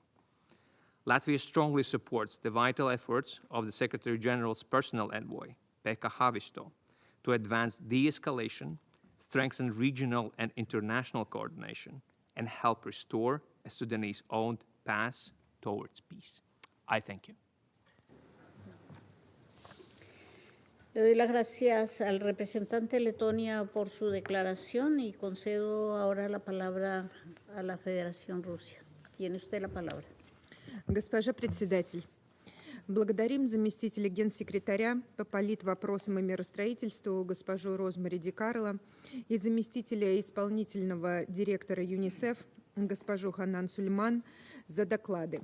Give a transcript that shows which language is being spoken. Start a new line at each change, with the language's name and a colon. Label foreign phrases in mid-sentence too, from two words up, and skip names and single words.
English: Latvia strongly supports the vital efforts of the Secretary General's personal envoy, Pekka Haavisto, to advance de-escalation, strengthen regional and international coordination, and help restore a Sudanese-owned path towards peace. I thank you.
Spanish: Le doy las gracias al representante de Letonia por su declaración y concedo ahora la palabra a la Federación Rusia. Tiene usted la palabra.
Russian: Госпожа председатель, благодарим заместителя генсекретаря по политвопросам и миростроительству госпожу Розмари Ди Карло и заместителя исполнительного директора ЮНИСЕФ госпожу Ханан Сулейман за доклады.